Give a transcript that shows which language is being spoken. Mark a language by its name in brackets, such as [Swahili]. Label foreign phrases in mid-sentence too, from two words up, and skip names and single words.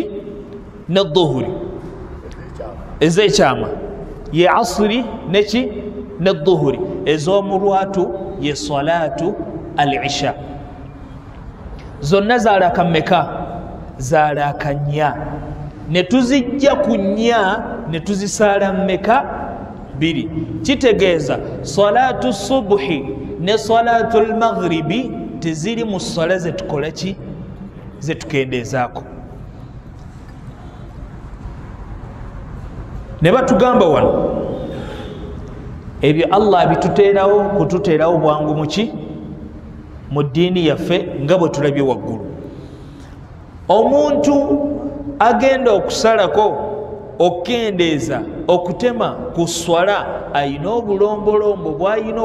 [Ganda] ne dhuhuri ez'ekyama ye asri neki ne dhuhuri ez'omu lwatu ye [Arabic] صلاة العشاء [Ganda] zonna zaalaaka mmeka zaalaaka 4 ne tuzijja ku 4 ne tuzisaala mmeka 2 kitegeeza [Arabic] صلاة الصبح [Ganda] ne [Arabic] صلاة المغرب [Ganda] teziri mu swala zetukola ki zetukendeezaako ne batugamba wano ebyo Allah bituteerawo kututeerawo bwangu muki mu ddiini yaffe nga bwe tulabye waggulu omuntu agenda okusalako okukendeeza okutema ku swala ayina obulombolombo bw'ayina